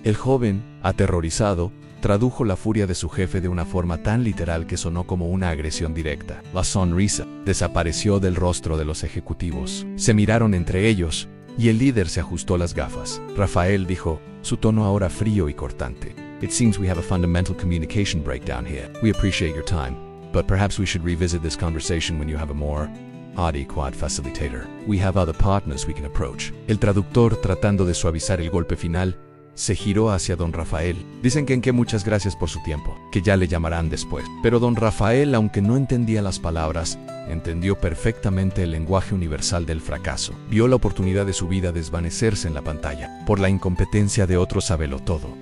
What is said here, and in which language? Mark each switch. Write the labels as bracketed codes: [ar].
[es] El joven, aterrorizado, tradujo la furia de su jefe de una forma tan literal que sonó como una agresión directa. La sonrisa desapareció del rostro de los ejecutivos. Se miraron entre ellos, y el líder se ajustó las gafas. Rafael dijo, su tono ahora frío y cortante. [en] It seems we have a fundamental communication breakdown here. We appreciate your time, but perhaps we should revisit this conversation when you have a more adequate facilitator. We have other partners we can approach. [es] El traductor, tratando de suavizar el golpe final, se giró hacia don Rafael. Dicen que muchas gracias por su tiempo, que ya le llamarán después. Pero don Rafael, aunque no entendía las palabras, entendió perfectamente el lenguaje universal del fracaso. Vio la oportunidad de su vida desvanecerse en la pantalla, por la incompetencia de otro sabelotodo.